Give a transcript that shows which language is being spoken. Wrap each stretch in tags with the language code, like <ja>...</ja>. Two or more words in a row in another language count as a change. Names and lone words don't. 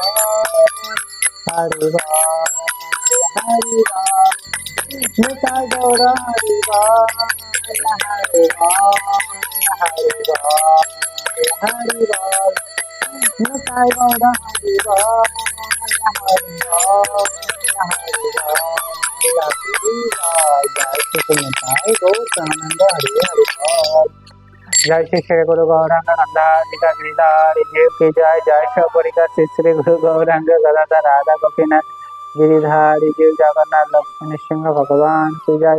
<hi>হরি হরি নিতাই গৌর হরি হরি হরি হরি নিতাই গৌর হরি जय श्री श्री गुरु गौरांग नंदा गिरिधार जीव की जय। जय सपरिका श्री श्री गुरु गौरांग गदाधर राधा गोपीनाथ गिरिधारी जीव जगन्नाथ लक्ष्मण सिंह भगवान की जय।</hi>